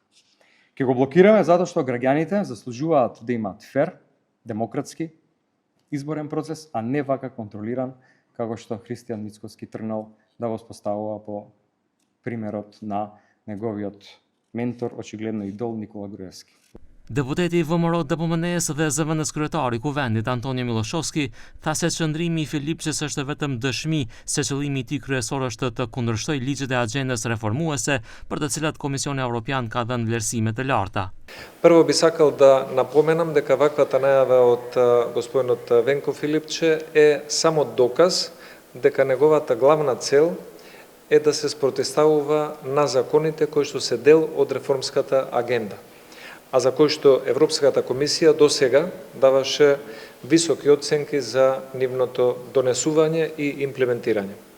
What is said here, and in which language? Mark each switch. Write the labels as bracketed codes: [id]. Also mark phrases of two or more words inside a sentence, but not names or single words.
[mk] Ке го блокираме затоа што граѓаните заслужуваат да имаат фер, демократски изборен процес, а не вака контролиран како што Христијан Мицкоски тргнал да го воспоставува по примерот на неговиот ментор, очигледно идол Никола Груевски. [sq] Deputeti i VMRO-DPMNE-s dhe zëvendës kryetari i kuvendit Antonio Miloshovski tha se çndrimi i Filipçes është vetëm dëshmi se qëllimi i tij kryesor është të kundërshtojë ligjet e agjendës reformuese për të cilat Komisioni Evropian ka dhënë vlerësime të larta. [mk] Прво би сакал да напоменам дека ваквата најава од господинот Венко Филипче е само доказ дека неговата главна цел е да се спротивставува на законите кои што се дел од реформската агенда, а за кој што Европската комисија досега даваше високи оценки за нивното донесување и имплементирање.